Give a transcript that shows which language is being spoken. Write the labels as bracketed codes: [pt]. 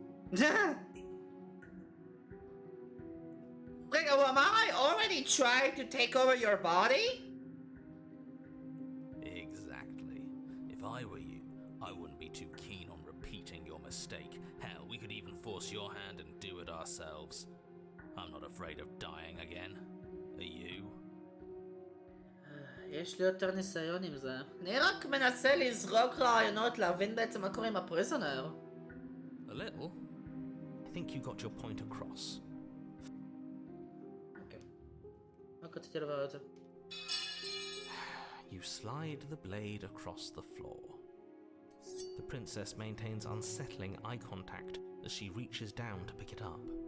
[en] Wait, am I already trying to take over your body? Exactly. If I were you, I wouldn't be too keen on repeating your mistake. Hell, we could even force your hand and do it ourselves. I'm not afraid of dying again. Are you? [he] יש לי יותר ניסיון עם זה. אני רק מנסה לזרוק רעיונות להבין בעצם מה קורה עם הפריזונר. [en] A little. I think you got your point across. [he] אוקיי. רק רציתי לברר את זה. [en] You slide the blade across the floor. The princess maintains unsettling eye contact as she reaches down to pick it up.